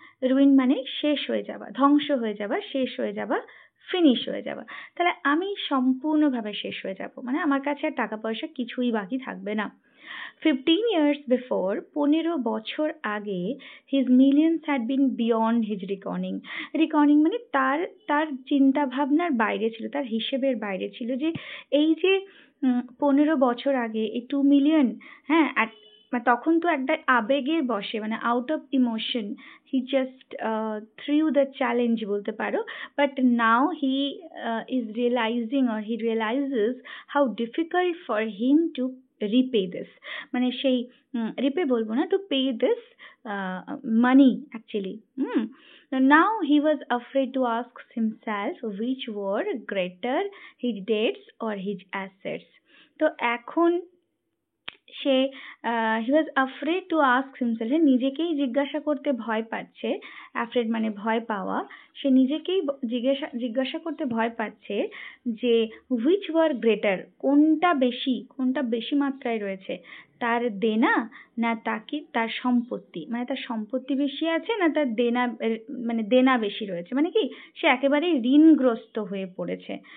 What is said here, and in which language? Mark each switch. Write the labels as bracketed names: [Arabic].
[Bangla] Ruin শেষ হয়ে যাওয়া, ধ্বংস হয়ে যাওয়া, শেষ হয়ে যাওয়া, ফিনিশ হয়ে যাওয়া। তাহলে আমি সম্পূর্ণভাবে শেষ হয়ে যাব, আমার কাছে আর টাকা পয়সা কিছুই বাকি থাকবে না। [English] 15 years before, [Bangla] 15 বছর আগে, [English] his millions had been beyond his reckoning. [Bangla] Reckoning তার চিন্তা ভাবনার বাইরে ছিল, তার হিসেবের বাইরে ছিল, যে এই যে 15 বছর আগে এই 2 মিলিয়ন, হ্যাঁ, তখন তো একটা আবেগের বশে, [English] out of emotion, he just threw the challenge [Bangla] বলতে পারো। [English] but now he is realizing, or he realizes how difficult for him to repay this, [Bangla] সেই repay বলবো না, [English] to pay this money actually. Now he was afraid to ask himself which were greater, his debts or his assets. [Bangla] তো এখন সে [English] he was afraid to ask himself, [Bangla] নিজেকেই জিজ্ঞাসা করতে ভয় পাচ্ছে। afraid ভয় পাওয়া, সে নিজেকেই জিজ্ঞাসা করতে ভয় পাচ্ছে যে [English] which were greater, [Bangla] কোনটা বেশি মাত্রায় রয়েছে, তার দেনা না তার সম্পত্তি, তার সম্পত্তি বেশি আছে না তার দেনা, দেনা বেশি রয়েছে, কি সে একেবারেই ঋণগ্রস্ত হয়ে পড়েছে।